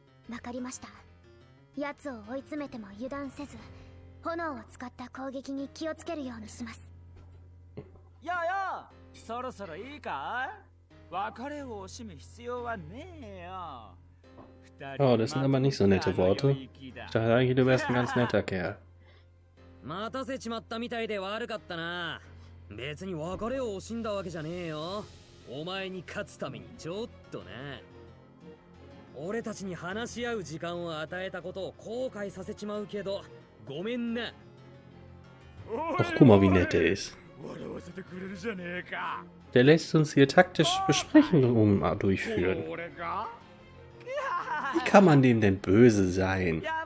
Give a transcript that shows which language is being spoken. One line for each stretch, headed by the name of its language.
Japanese: わかりました。奴を追い詰めても油断せず、炎を使った攻撃に気をつけるようにします。やや、そろそろいいか？別れを惜しむ必要はねえよ。
German: Oh, das sind aber nicht so nette Worte. Ich dachte eigentlich, du wärst ein ganz netter Kerl.
Japanese: 待たせちまったみたいで悪かったな。別に別れを惜しんだわけじゃねえよ。お前に勝つためにちょっとな。俺たちに話し合う時間を与えたことを後悔させちまうけど、ごめんな。
German: Ach, guck mal, wie nett er ist. Der lässt uns hier taktische Besprechungen durchführen. Wie kann man dem denn böse sein?